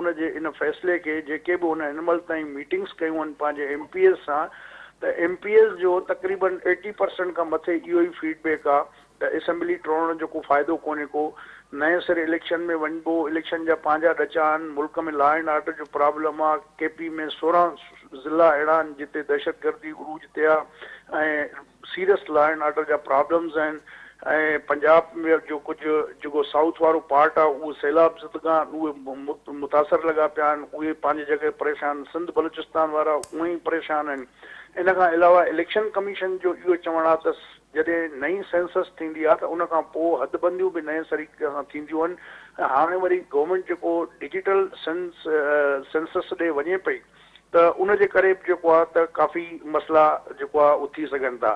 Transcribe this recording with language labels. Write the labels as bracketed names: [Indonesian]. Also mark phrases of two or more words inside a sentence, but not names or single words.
[Sindhi] उन जे इन फ़ैसिले खे जेके बि हुन हिन महिल ताईं मीटिंग्स कयूं आहिनि पंहिंजे MPs सां, त MPs जो तक़रीबन 80% खां मथे इहो ई फीडबैक आहे त असेंबली टोड़ण जो को फ़ाइदो कोन्हे को, नए सिरे इलेक्शन में वञिबो, इलेक्शन जा पंहिंजा ॾचा आहिनि, मुल्क में [English] law and order [Sindhi] जो प्रॉब्लम आहे, KP में 16 ज़िला अहिड़ा आहिनि जिते दहशतगर्दी उरूज ते आहे ऐं [English] serious law and order [Sindhi] जा प्रॉब्लम्स आहिनि, ऐं पंजाब में जो कुझु जेको साउथ वारो पार्ट आहे उहो सैलाब ज़दगा उहे मुतासिर लॻा पिया आहिनि, उहे पंहिंजी जॻह परेशान, सिंध बलूचिस्तान वारा उहे ई परेशान आहिनि। इन खां अलावा इलेक्शन कमीशन जो इहो चवणु आहे त जॾहिं नई सेंसस थींदी आहे त उन खां पोइ हदबंदियूं बि नए तरीक़े सां थींदियूं आहिनि, ऐं हाणे वरी गवर्नमेंट जेको [English] digital census [Sindhi] ॾे वञे पई त उन जे करे बि जेको आहे त काफ़ी मसइला जेको आहे उहो थी सघनि था।